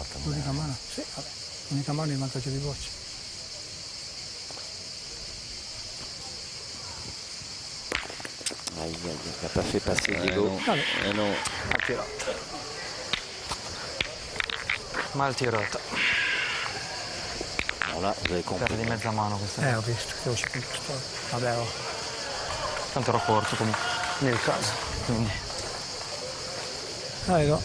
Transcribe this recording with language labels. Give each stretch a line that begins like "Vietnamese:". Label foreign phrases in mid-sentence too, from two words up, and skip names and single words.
French: Aïe, aïe, il n'a pas fait passer Diego. Ah non.
Italian: Mal tirata.
French: Alors là, vous avez compris.
Italian: Perdi mezza mano questa. Ho visto che uscì tutto. Vabbè, oh. Tanto ero corto comunque. Nel caso. Quindi. Dai, no.